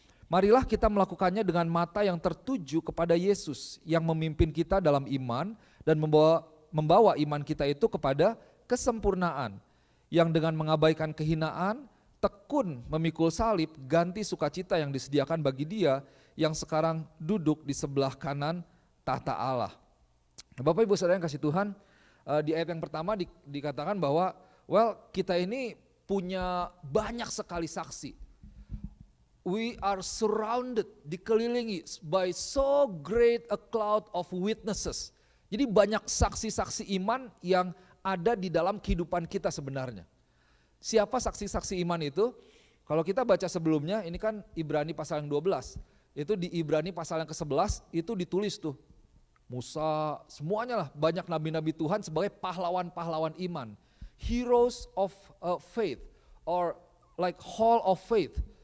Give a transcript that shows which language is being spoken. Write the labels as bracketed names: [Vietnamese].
[Indonesian] Marilah kita melakukannya dengan mata yang tertuju kepada Yesus yang memimpin kita dalam iman dan membawa iman kita itu kepada kesempurnaan, yang dengan mengabaikan kehinaan, tekun memikul salib, ganti sukacita yang disediakan bagi Dia yang sekarang duduk di sebelah kanan tahta Allah. Bapak Ibu Saudara yang kasih Tuhan, di ayat yang pertama dikatakan bahwa kita ini punya banyak sekali saksi. [English] We are surrounded, [Indonesian] dikelilingi [English] by so great a cloud of witnesses. [Indonesian] Jadi banyak saksi-saksi iman yang ada di dalam kehidupan kita sebenarnya. Siapa saksi-saksi iman itu? Kalau kita baca sebelumnya, ini kan Ibrani pasal yang 12. Itu di Ibrani pasal yang ke-11 itu ditulis tuh. Musa, semuanya lah, banyak nabi-nabi Tuhan sebagai pahlawan-pahlawan iman. [English] Heroes of faith or like hall of faith.